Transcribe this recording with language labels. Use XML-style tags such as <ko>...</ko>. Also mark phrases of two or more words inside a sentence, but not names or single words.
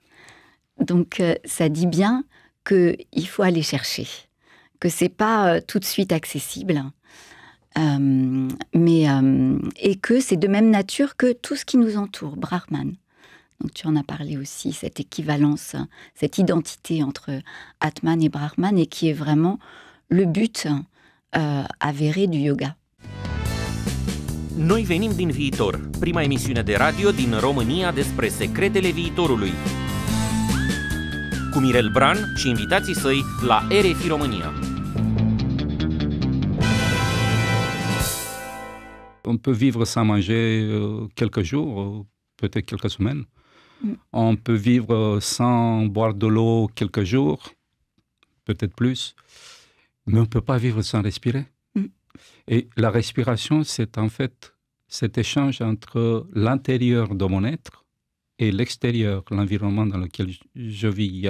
<fr>Donc ça dit bien qu'il faut aller chercher, que c'est pas tout de suite accessible, et que c'est de même nature que tout ce qui nous entoure, Brahman. Donc tu en as parlé aussi, cette équivalence, cette identité entre Atman et Brahman, et qui est vraiment le but avéré du yoga.</fr> <ro>Noi venim din viitor, prima emisiune de radio din România despre secretele viitorului. Cu Mirel Bran și invitații săi la RFI România.</ro> <fr>On peut vivre sans manger quelques jours, peut-être quelques semaines. On peut vivre sans boire de l'eau quelques jours, peut-être plus. Mais on ne peut pas vivre sans respirer. Et la respiration, c'est en fait cet échange entre l'intérieur de mon être et l'extérieur, l'environnement dans lequel je vis.</fr>